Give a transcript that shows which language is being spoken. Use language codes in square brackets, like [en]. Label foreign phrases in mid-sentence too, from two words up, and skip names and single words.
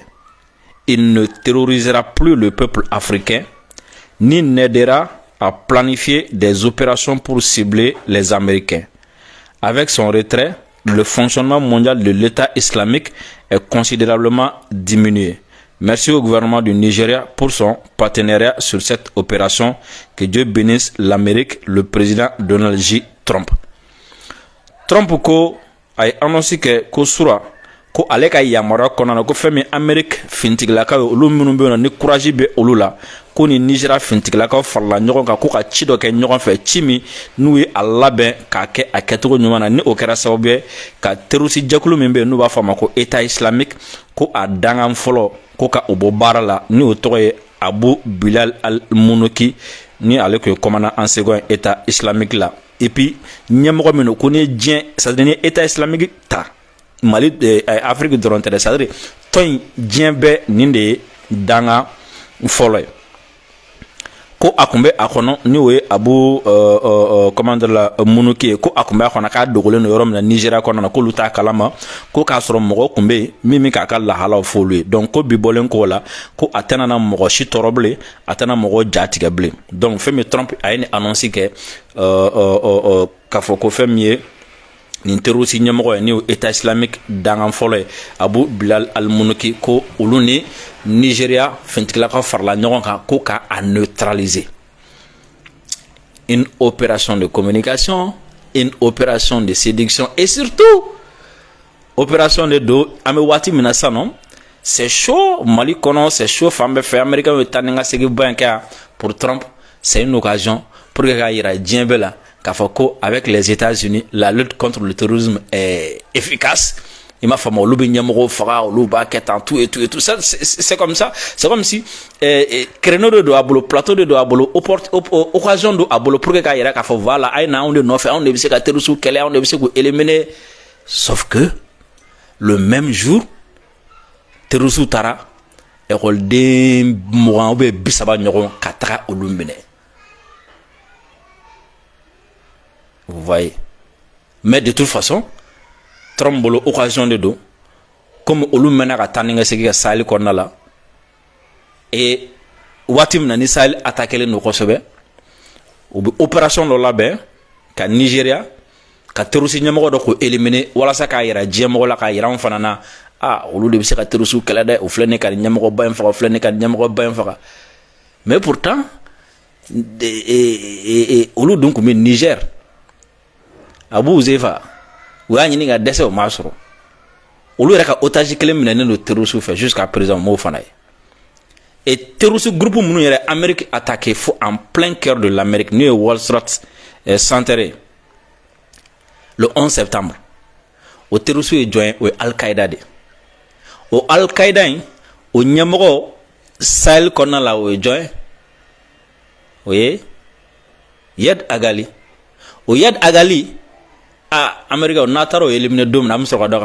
[fr] Il ne terrorisera plus le peuple africain, ni n'aidera à planifier des opérations pour cibler les Américains. Avec son retrait, le fonctionnement mondial de l'État islamique est considérablement diminué. Merci au gouvernement du Nigeria pour son partenariat sur cette opération. Que Dieu bénisse l'Amérique, le président Donald J. Trump. [bm] Trump ko [fr] a annoncé que [bm] ko sura ko ale ka yamara kɔnɔna na ko fɛn min Amérique fintigilakaw olu minnu bɛ yen nɔ ni courage bɛ olu la ko ni Nigeria fintigilakaw farala ɲɔgɔn kan ko ka ci dɔ kɛ ɲɔgɔn fɛ ci min n'u ye a labɛn k'a kɛ a kɛcogo ɲuman na ni o kɛra sababu ye ka terroriste jɛkulu min bɛ yen n'u b'a fɔ a ma ko État islamique ko a dangan fɔlɔ ko ka o bɔ baara la ni o tɔgɔ ye Abu Bilal al-Munuki ni ale tun ye [fr] commandant en second [bm] État islamique la [fr] et puis [bm] ɲɛmɔgɔ min ko ni diɲɛ c'est-à-dire ni État islamique ta Mali Afrique dɔrɔn tɛ dɛ c'est-à-dire tɔn diɲɛ bɛɛ nin de ye danga fɔlɔ ye ko a kun bɛ a kɔnɔ ni o ye Abu commandant la Munuki ye ko a kun bɛ a kɔnɔ k'a dogolen don yɔrɔ min na Nigeria kɔnɔna na k'olu t'a kalama ko k'a sɔrɔ mɔgɔ kun bɛ yen min bɛ k'a ka lahalaw fɔ olu ye donc ko bi bɔlen k'o la ko a tɛna na mɔgɔ si tɔɔrɔ bilen a tɛna mɔgɔ ja tigɛ bilen donc fɛn min Trump a ye ni annonce kɛ k'a fɔ ko fɛn min ye nin terroriste ɲɛmɔgɔ ye ni o État islamique dangan fɔlɔ ye Abu Bilal al-Munuki ko olu ni Nigeria fintigilakaw farala ɲɔgɔn kan ko ka a neutraliser [fr] une opération de communication une opération de séduction et surtout opération de [bm] do an bɛ waati min na sisan nɔ [fr] c'est chaud [bm] Mali kɔnɔ [fr] c'est chaud [bm] fan bɛɛ fɛ américain bɛ taa ni ka segin ba in kɛ yan [fr] pour Trump c'est une occasion pour que [bm] k'a yira diɲɛ bɛɛ la k'a fɔ ko [fr] avec les États-Unis la lutte contre le terrorisme est efficace il m'a [bm] fama olu bɛ ɲɛmɔgɔw faga olu b'a kɛ tan [fr] tout et tout ça c'est comme ça c'est comme si créneau de [bm] do a bolo [fr] plateau de [bm] do a bolo occasion do a bolo [fr] pour que [bm] k'a yira k'a fɔ voilà a ye na anw de nɔfɛ anw de bɛ se ka terroristes kɛlɛ anw de bɛ se k'u éliminer [fr] sauf que le même jour terroristes [bm] taara école-den 20 [fr] ou bien [bm] 30 ɲɔgɔn ka taga olu minɛ. [fr] Vous voyez. Mais de toute façon, [bm] Trump bolo [fr] occasion de [bm] do comme olu mena ka tani nga segi ka Sahel kɔnɔna la et waati min na ni Sahel attaqué no kosɛbɛ u bɛ opération dɔ labɛn ka Nigeria ka terroriste ɲɛmɔgɔ dɔ ko éliminer walasa k'a yira diɲɛmɔgɔ la k'a yira an fana na olu de bɛ se ka terroriste kɛlɛ dɛ o filɛ ne ka ɲɛmɔgɔ ba in faga o filɛ ne ka ɲɛmɔgɔ ba in faga [fr] mais pourtant [bm] olu dun kun bɛ Niger Abu Zefa u y'a ɲini ka dɛsɛ o m'a sɔrɔ olu yɛrɛ ka otage kelen minɛnen don terroriste fɛ [fr] jusqu'à présent [bm] m'o fana ye et terroriste groupe minnu yɛrɛ Amérique attaqué fo [fr] en plein cœur de l'Amérique [bm] n'o ye Wall Street Center [fr] le 11 septembre [bm] o terroriste ye jɔn ye o ye Al-Qaïda de o Al-Qaïda in o ɲɛmɔgɔ Sahel kɔnɔna la o ye jɔn ye o ye Yad Agali o Yad Agali Amérique n'a taara o éliminer don min na an bɛ sɔrɔ ka dɔn